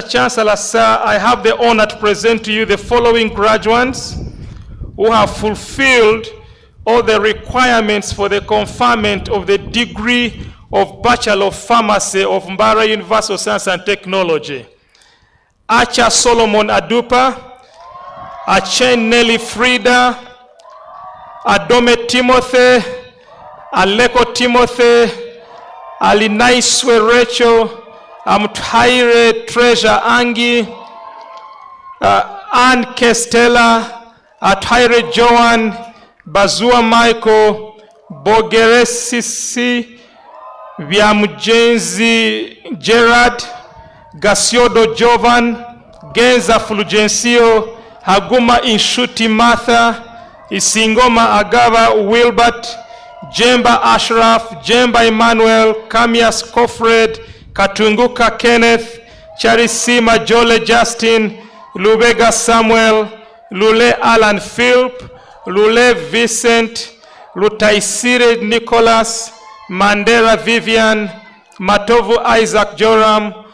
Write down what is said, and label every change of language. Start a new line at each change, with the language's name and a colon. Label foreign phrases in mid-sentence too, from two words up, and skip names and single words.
English: Chancellor, sir, I have the honor to present to you the following graduates who have fulfilled all the requirements for the conferment of the degree of Bachelor of Pharmacy of Mbarara University of Science and Technology. Acha Solomon Adupa, Achen Nelly Frida, Adome Timothy, Aleko Timothy, Alinaiswe Rachel, Amthaire Treasure Angi, Ann Kestela, Athaire Joan, Bazua Michael, Bogeresisi, Viamujenzi Gerard, Gasiodo Jovan, Genza Fulgencio, Haguma Inshuti Martha, Isingoma Agava Wilbert, Jemba Ashraf, Jemba Emmanuel, Kamias Kofred, Katunguka Kenneth, Charisima Jole Justin, Lubega Samuel, Lule Alan Philip, Lule Vincent, Lutaisire Nicholas, Mandela Vivian, Matovu Isaac Joram,